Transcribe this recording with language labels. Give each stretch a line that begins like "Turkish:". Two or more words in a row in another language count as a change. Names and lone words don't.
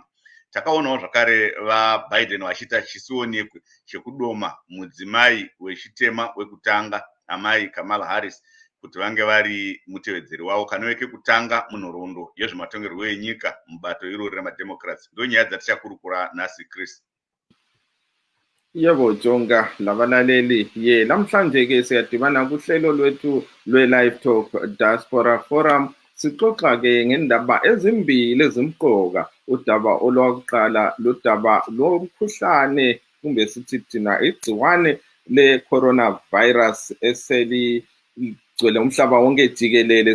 Shona: Takaonawo zvakare vaBiden vachiita chisionekwe chekudoma mudzimai wechitema wekutanga amai Kamala Harris kuti vange vari mutevedzeri wavo kana weke kutanga munhoroondo yezvematongerwo enyika mubato iroro remademocrats. Ndo nyaya dzatichakurukura nhasi, Chris.
North Ndebele: Yebo Jonga, labalaleli, namhlanje ke siyadibana kuhlelo lwethu lwe-LiveTalk Diaspora Forum. Sixoxa ke ngendaba ezimbili ezimqoka. Udaba olwakuqala ludaba lomkhuhlane kumbe sithi thina igciwane le-coronavirus eseligcwele umhlaba wonke jikelele.